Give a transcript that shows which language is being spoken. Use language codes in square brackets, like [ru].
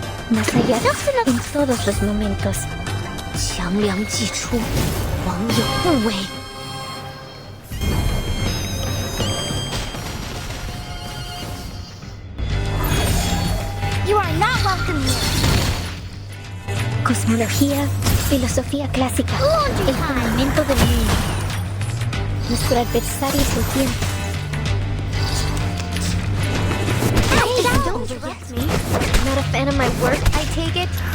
[es] Más allá. En todos los momentos. [zh] 强梁既出，往有不为。 [en] You are not welcome here. [es] Cosmología, filosofía clásica, el fundamento del mundo. Nuestro adversario es el tiempo. [en] Don't direct me. Not a fan of my work, I take it.